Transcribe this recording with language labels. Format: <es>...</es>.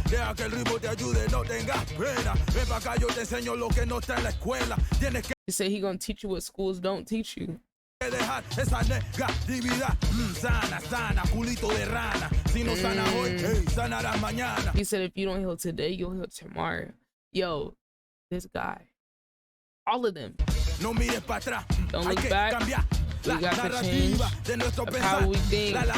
<es>Deja que el ritmo te ayude, no tengas pena. Ven pa' acá, yo te enseño lo que no está en la escuela. Tienes que...</es> <en>He said he gonna teach you what schools don't teach you.</en> <es>Dejar esa negatividad. Sana, sana, culito de rana. Si no sana hoy, hey, sanarás mañana.</es> <en>He said if you don't heal today, you'll heal tomorrow. Yo, this guy. All of them.</en> <es>No mires para atrás.</es> <en>Don't look back. We got the change of how we think.</en>